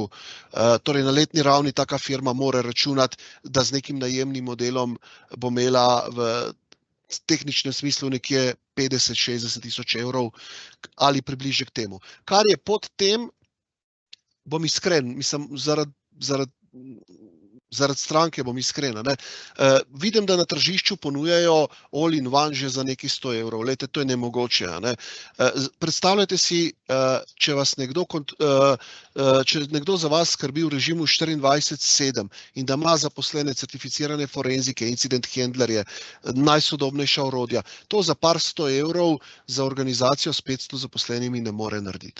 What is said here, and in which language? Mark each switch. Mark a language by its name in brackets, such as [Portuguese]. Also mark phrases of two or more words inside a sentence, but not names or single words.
[Slovenian] Torej na letni ravni taka firma mora računati, da z nekim najemnim modelom bo imela v tehničnem smislu nekje 50-60 tisoč evrov ali približek temu. Kar je pod tem, bom iskren, mislim, zaradi stranke bom iskrena. Vidim, da na tržišču ponujajo all-in-one že za nekaj 100 evrov. Lejte, to je nemogoče. Predstavljajte si, če nekdo za vas skrbi v režimu 24/7 in da ima zaposlene certificirane forenzike, [English] incident handlerje, [Slovenian] najsodobnejša orodja, to za par 100 evrov za organizacijo s 500 zaposlenimi ne more narediti.